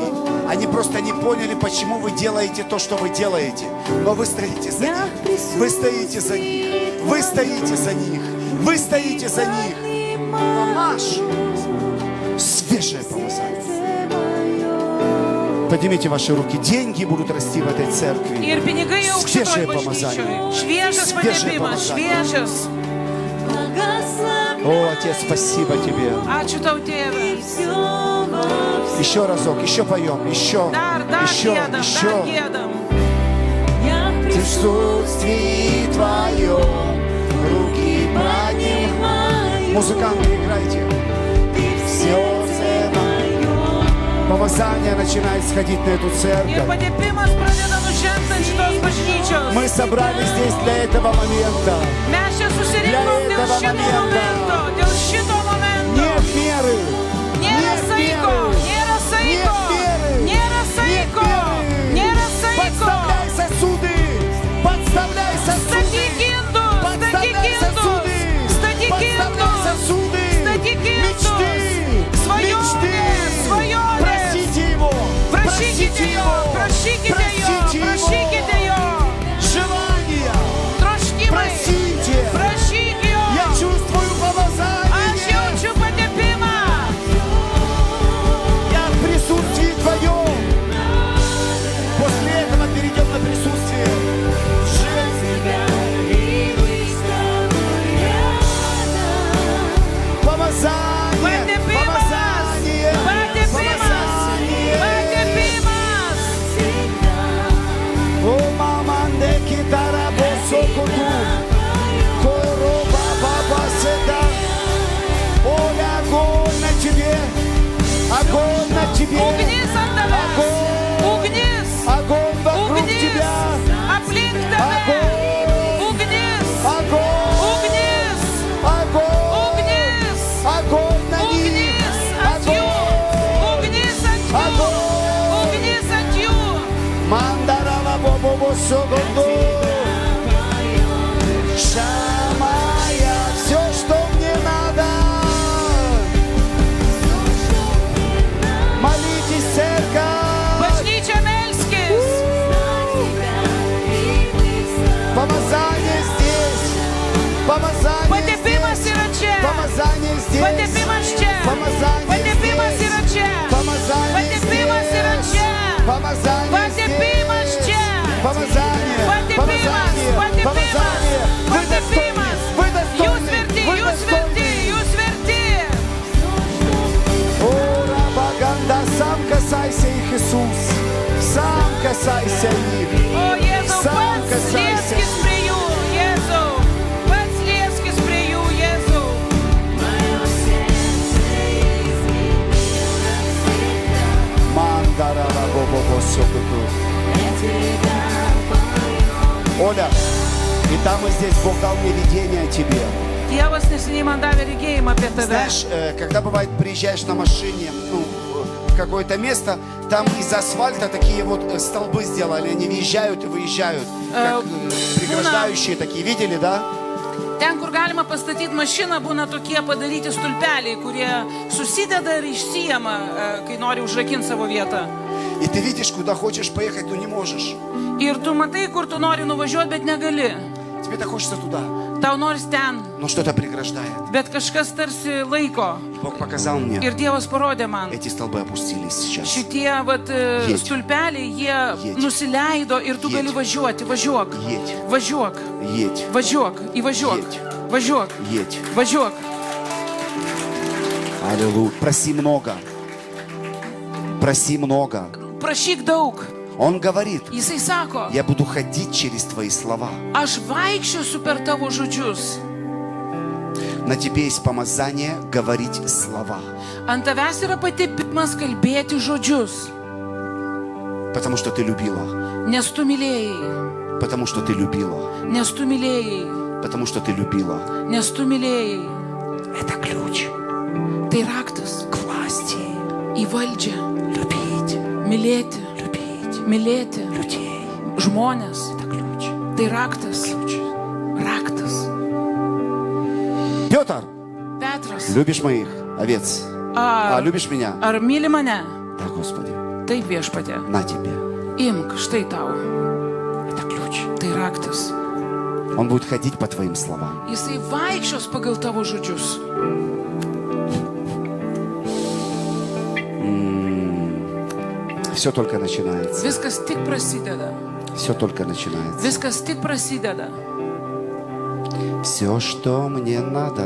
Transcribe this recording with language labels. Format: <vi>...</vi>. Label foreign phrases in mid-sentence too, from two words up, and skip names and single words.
<ru>Они просто не поняли, почему вы делаете то, что вы делаете. Но вы стоите за них. Вы стоите за них. Вы стоите за них. Вы стоите за них. Помажь. Свежее помазание. Поднимите ваши руки. Деньги будут расти в этой церкви.</ru> <lt>Ir pinigai augs</lt> <ru>Свежее</ru> <lt>šitoj</lt> <ru>помазание.</ru> <lt>bažnyčioj. Šviežias</lt> <ru>Свежее</ru> <lt>padepimas,</lt> <ru>помазание.</ru> <lt>šviežias.</lt> <ru>О, Отец, спасибо Тебе.</ru> <lt>Ačiū tau, tėve.</lt> <ru>Еще разок, еще поем, еще,</ru> <lt>Dar</lt> <ru>еще,</ru> <lt>giedam, dar</lt> <ru>еще.</ru> <lt>giedam.</lt> <ru>В присутствии Твоем руки поднимай. Музыканты, играйте. Сердце мое. Помазание начинает сходить на эту</ru> <lt>Ir</lt> <ru>церковь.</ru> <lt>padepimas pradeda nužengti ant šitos bažnyčios.</lt> <ru>Мы собрались здесь для этого момента.</ru> <lt>Mes čia susirinkom dėl šito momento. Dėl šito momento.</lt> <ru>Нет меры.</ru> <lt>Nėra</lt> <ru>Нет</ru> <lt>saiko.</lt> <ru>меры.</ru> <lt>Nėra saiko.</lt> <ru>Нет меры.</ru> <lt>Nėra saiko.</lt> <ru>Нет меры.</ru> <lt>Nėra saiko.</lt> <ru>Подставляй сосуды. Подставляй сосуды.</ru> <lt>Statyk indus. Statyk</lt> <ru>Подставляй</ru> <lt>indus.</lt> <ru>сосуды.</ru> <lt>Statyk</lt> <ru>Подставляй</ru> <lt>indus.</lt> <ru>сосуды.</ru> <lt>Statyk</lt> <ru>Мечты.</ru> <lt>indus. Svajonės. Svajonės.</lt> <ru>Просите Его.</ru> <lt>Prašykite jo. Prašykite jo. Prašykite jo.</lt> <ru>Желания.</ru> <lt>Troškimai.</lt> <ru>Просите.</ru> <lt>Prašyk jo.</lt> <ru>Я чувствую</ru> <lt>Aš</lt> <ru>помазание.</ru> <lt>jaučiu padėpimą.</lt> <ru>Я в присутствии Твоем. После этого перейдем на присутствие. Помазание. Помазание. Помазание.</ru> <lt>Padėpimas. О, маманде китара босокуту. Короба баба седа.</lt> <ru>Оля, огонь на Тебе. Огонь на Тебе.</ru> <lt>Ugnis ant tavęs.</lt> <ru>Огонь.</ru> <lt>Ugnis.</lt> <ru>Огонь вокруг</ru> <lt>Ugnis.</lt> <ru>Тебя.</ru> <lt>Aplink tave. Ugnis.</lt> <ru>Огонь.</ru> <lt>Ugnis.</lt> <ru>Огонь.</ru> <lt>Ugnis.</lt> <ru>Огонь на них.</ru> <lt>Ugnis ant jų. Ugnis ant jų.</lt> <ru>Огонь.</ru> <lt>Ugnis ant jų. Мандарала бобо согонду. Шамая,</lt> <ru>все, что мне надо. Молитесь, церковь.</ru> <lt>Bažnyčia melskis.</lt> <ru>Помазание здесь. Помазание</ru> <lt>Padėpimas</lt> <ru>здесь.</ru> <lt>yra čia.</lt> <ru>Помазание здесь.</ru> <lt>Padėpimas čia.</lt> <ru>Помазание</ru> <lt>Padėpimas</lt> <ru>здесь.</ru> <lt>yra čia.</lt> <ru>Помазание</ru> <lt>Padėpimas yra</lt> <ru>здесь.</ru> <lt>čia.</lt> <ru>Помазание</ru> <lt>Padėpimas</lt> <ru>здесь.</ru> <lt>čia.</lt> <ru>Помазание.</ru> <lt>Padėpimas,</lt> <ru>Помазание.</ru> <lt>padėpimas,</lt> <ru>Вы достойны.</ru> <lt>padėpimas.</lt> <ru>Вы</ru> <lt>Jūs</lt> <ru>достойны.</ru> <lt>verti,</lt> <ru>Вы</ru> <lt>jūs verti,</lt> <ru>достойны.</ru> <lt>jūs verti.</lt> <ru>О, Рабаганда, сам касайся их, Иисус. Сам касайся их.</ru> <lt>O Jėzau,</lt> <ru>Сам</ru> <lt>pats</lt> <ru>касайся.</ru> <lt>lieskis prie jų, Jėzau. Pats lieskis prie jų, Jėzau. Мандарала бобо сокуту.</lt> <ru>Оля, и там и здесь Бог дал мне видение о тебе.</ru> <lt>Dievas neseniai man davė regėjimą apie tave.</lt> <ru>Знаешь, когда бывает приезжаешь на машине, в какое-то место, там из асфальта такие вот столбы сделали, они въезжают и выезжают, как преграждающие такие, видели, да?</ru> <lt>Ten, kur galima pastatyti mašiną, būna tokie padaryti stulpeliai, kurie susideda ir išsijama, kai nori užrakinti savo vietą.</lt> <ru>И ты видишь, куда хочешь поехать, но не можешь.</ru> <lt>Ir tu matai, kur tu nori nuvažiuoti, bet negali.</lt> <ru>Тебе так хочется туда,</ru> <lt>Tau nors ten,</lt> <ru>но что-то преграждает.</ru> <lt>bet kažkas tarsi laiko.</lt> <ru>Бог показал мне,</ru> <lt>Ir Dievas parodė man.</lt> <ru>эти столбы опустились сейчас.</ru> <lt>Šitie</lt> <ru>Jedь.</ru> <lt>stulpeliai, jie</lt> <ru>Jedь.</ru> <lt>nusileido ir tu</lt> <ru>Jedь.</ru> <lt>gali važiuoti. Važiuok.</lt> <ru>Jedь.</ru> <lt>Važiuok.</lt> <ru>Едь,</ru> <lt>Važiuok. Įvažiuok.</lt> <ru>Jedь.</ru> <lt>Važiuok.</lt> <ru>едь.</ru> <lt>Važiuok.</lt> <ru>Аллилуйя. Проси много. Проси много.</ru> <lt>Prašyk daug.</lt> <ru>Он говорит,</ru> <lt>Jisai sako,</lt> <ru>я буду ходить через твои слова.</ru> <lt>aš vaikščiosiu per tavo žodžius.</lt> <ru>На тебе есть помазание говорить слова.</ru> <lt>Ant tavęs yra patepimas kalbėti žodžius.</lt> <ru>Потому что ты любила.</ru> <lt>Nes tu mylėjai.</lt> <ru>Потому что ты любила.</ru> <lt>Nes tu mylėjai.</lt> <ru>Потому что ты любила.</ru> <lt>Nes tu mylėjai.</lt> <ru>Это ключ</ru> <lt>Tai raktas</lt> <ru>к власти.</ru> <lt>į valdžią.</lt> <ru>Люби.</ru> <lt>Mylėti.</lt> <ru>Любить</ru> <lt>Mylėti.</lt> <ru>людей.</ru> <lt>Žmonės.</lt> <ru>Это ключ.</ru> <lt>Tai raktas. Raktas.</lt> <ru>Петр,</ru> <lt>Petras.</lt> <ru>любишь моих овец? А любишь меня?</ru> <lt>Ar myli mane?</lt> <ru>Да, Господи,</ru> <lt>Taip viešpatė.</lt> <ru>на тебе.</ru> <lt>Imk, štai tau.</lt> <ru>Это ключ.</ru> <lt>Tai raktas.</lt> <ru>Он будет ходить по твоим словам.</ru> <lt>Jisai vaikščios pagal tavo žodžius.</lt> <ru>Все только начинается.</ru> <lt>Viskas tik prasideda.</lt> <ru>Все только начинается.</ru> <lt>Viskas tik prasideda.</lt> <ru>Все, что мне надо.</ru>